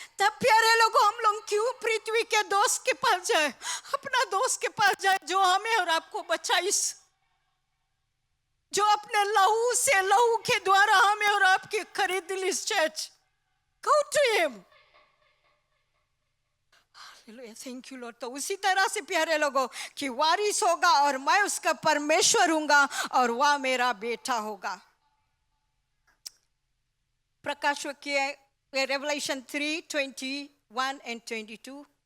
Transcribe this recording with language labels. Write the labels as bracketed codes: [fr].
[hi] तब प्यारे लोगों, हम लोग क्यों पृथ्वी के दोस्त के पास जाए, अपना दोस्त के पास जाए जो हमें और आपको बचाइस, जो अपने लहू से, लहू के द्वारा हमें और आपकी खरीद ली। [en] Church, go to him. Thank you lord. [hi] तो उसी तरह से प्यारे लोगों कि वारिस होगा और मैं उसका परमेश्वर हूँगा और वह मेरा बेटा होगा। प्रकाश वाक्य रेवलेशन 3:21 and 22।